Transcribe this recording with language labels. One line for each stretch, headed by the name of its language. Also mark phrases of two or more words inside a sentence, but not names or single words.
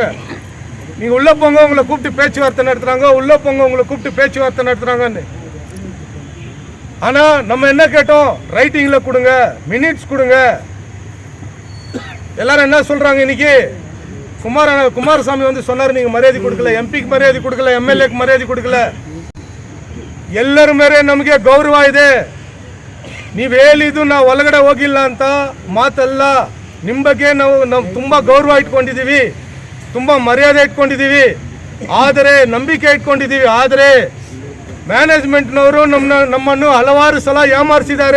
Tamil: நீங்க உள்ள போங்க, உங்களை கூப்பிட்டு பேச்சுவார்த்தை நடத்துறாங்க, உள்ள போங்க, உங்களை கூப்பிட்டு பேச்சுவார்த்தை நடத்துறாங்கன்னு. ஆனா நம்ம என்ன கேட்டோம், ரைட்டிங்ல கொடுங்க, மினிட்ஸ் கொடுங்க. எல்லாரும் என்ன சொல்றாங்க, இன்னைக்கு குமாரசாமி வந்து சொன்னாரு, நீங்க மரியாதை கொடுக்கல, எம்பிக்கு மரியாதை கொடுக்கல, எம்எல்ஏக்கு மரியாதை கொடுக்கல.
Kannada: ಎಲ್ಲರ ಮೇಲೆ ನಮಗೆ ಗೌರವ ಇದೆ. ನೀವು ಹೇಳಿದ್ದು ನಾವು ಒಳಗಡೆ ಹೋಗಿಲ್ಲ ಅಂತ ಮಾತಲ್ಲ. ನಿಮ್ಮ ಬಗ್ಗೆ ನಾವು ತುಂಬ ಗೌರವ ಇಟ್ಕೊಂಡಿದ್ದೀವಿ, ತುಂಬ ಮರ್ಯಾದೆ ಇಟ್ಕೊಂಡಿದ್ದೀವಿ, ಆದರೆ ನಂಬಿಕೆ ಇಟ್ಕೊಂಡಿದ್ದೀವಿ. ಆದರೆ ಮ್ಯಾನೇಜ್ಮೆಂಟ್ನವರು ನಮ್ಮನ್ನು ಹಲವಾರು ಸಲ ಏಮಾರಿಸಿದ್ದಾರೆ.